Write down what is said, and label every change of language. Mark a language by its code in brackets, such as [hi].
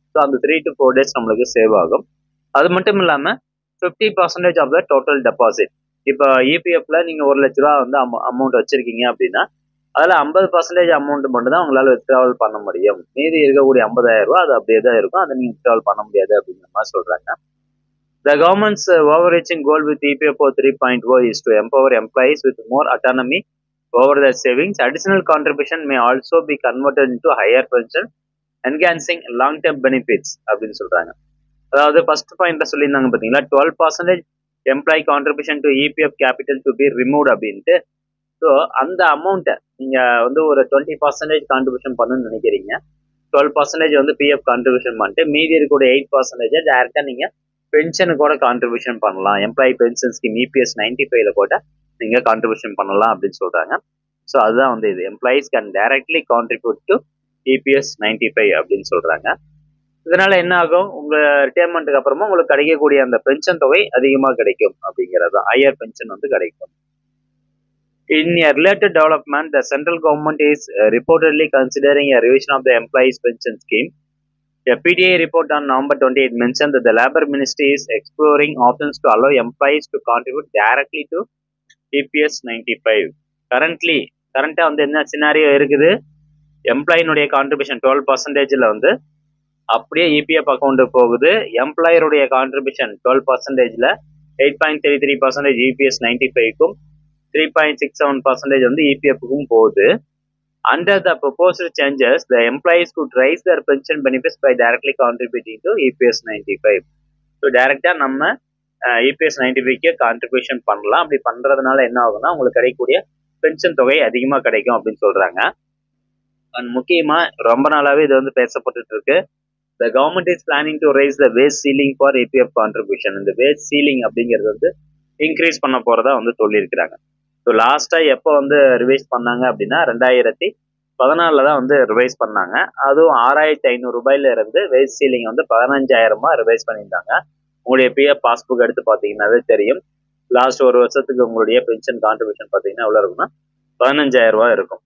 [ta] So அந்த 3 to 4 days நம்மளுக்கு save ஆகும். அது மட்டும் இல்லாம 50% [en] of the total deposit, [ta] இப்போ இபிஎஃப்ல நீங்க 1,00,000 ரூபா வந்து அமௌண்ட் வச்சிருக்கீங்க அப்படின்னா அதுல 50% அமௌண்ட் மட்டும் தான் உங்களால வித்ட்ராவல் பண்ண முடியும். மீதி இருக்கக்கூடிய 50,000 ரூபாய் அது அப்படியே தான் இருக்கும். அதை நீங்க வித்ட்ராவல் பண்ண முடியாது அப்படிங்கிற மாதிரி சொல்றாங்க. [en] The government's overreaching goal with EPFO 3.0 is to empower employees with more autonomy over their savings. Additional contribution may also be converted into higher pension, enhancing long-term benefits [ta] அப்படின்னு சொல்றாங்க. அதாவது ஃபர்ஸ்ட் பாயிண்ட்ல சொல்லியிருந்தாங்க பாத்தீங்களா, 12% [en] employee contribution to EPF capital to be remove [ta] அப்படின்ட்டு. So அந்த அமௌண்ட்டை நீங்க வந்து ஒரு 20% கான்ட்ரிபியூஷன் பண்ணணும்னு நினைக்கிறீங்க. 12% வந்து பிஎஃப் கான்ட்ரிபியூஷன் பண்ணிட்டு மீதி இருக்கக்கூடிய 8% டைரக்டா நீங்க பென்ஷனுக்கு கூட கான்ட்ரிபியூஷன் பண்ணலாம். எம்ப்ளாயி பென்ஷன் ஸ்கீம் EPS 95ல கூட நீங்க கான்ட்ரிபியூஷன் பண்ணலாம் அப்படின்னு சொல்றாங்க. ஸோ அதுதான் வந்து இது, [en] employees can directly contribute to EPS 95 [ta] அப்படின்னு சொல்றாங்க. இதனால என்ன ஆகும், உங்க ரிட்டையர்மெண்ட்டுக்கு அப்புறமா உங்களுக்கு கிடைக்கக்கூடிய அந்த பென்ஷன் தொகை அதிகமா கிடைக்கும் அப்படிங்கிறது, ஹையர் பென்ஷன் வந்து கிடைக்கும். [en] In a related development, the central government is reportedly considering a revision of the employees' pension scheme. A PTI report on November 28 mentioned that the Labour Ministry is exploring options to allow employees to contribute directly to EPS 95. [ta] கரண்டா வந்து என்ன scenario இருக்குது, எம்ப்ளாயினுடைய contribution 12%ல வந்து அப்படியே EPF account போகுது. எம்ப்ளாயருடைய contribution 12%ல 8.33% EPS 95க்கும் 3.67% வந்து EPFக்கும் போகுது. [en] Under the proposed changes, the employees could raise their pension benefits by directly contributing to EPS 95. [ta] So டைரக்டா நம்ம EPS 95க்கு கான்ட்ரிபியூஷன் பண்ணலாம். அப்படி பண்றதுனால என்ன ஆகும்னா உங்களுக்கு கிடைக்கக்கூடிய பென்ஷன் தொகை அதிகமா கிடைக்கும் அப்படின்னு சொல்றாங்க. அண்ட் முக்கியமா ரொம்ப நாளாவே இது வந்து பேசப்பட்டு இருக்கு. [en] The government is planning to raise the wage ceiling for EPF contribution. [ta] இந்த wage ceiling அப்படிங்கிறது வந்து இன்க்ரீஸ் பண்ண போறதா வந்து சொல்லியிருக்கிறாங்க. ஸோ லாஸ்டா எப்போ வந்து ரிவைஸ் பண்ணாங்க அப்படின்னா 2014 தான் வந்து ரிவைஸ் பண்ணாங்க. அதுவும் 6,500 ரூபாயில இருந்து வேஜ் சீலிங் வந்து 15,000 ரிவைஸ் பண்ணியிருந்தாங்க. உங்களுடைய பிஎஃப் பாஸ்புக் எடுத்து பார்த்தீங்கன்னாவே தெரியும். லாஸ்ட் ஒரு வருஷத்துக்கு உங்களுடைய பென்ஷன் கான்ட்ரிபியூஷன் பார்த்தீங்கன்னா எவ்வளோ இருக்குன்னா 15,000 ரூபாய் இருக்கும்.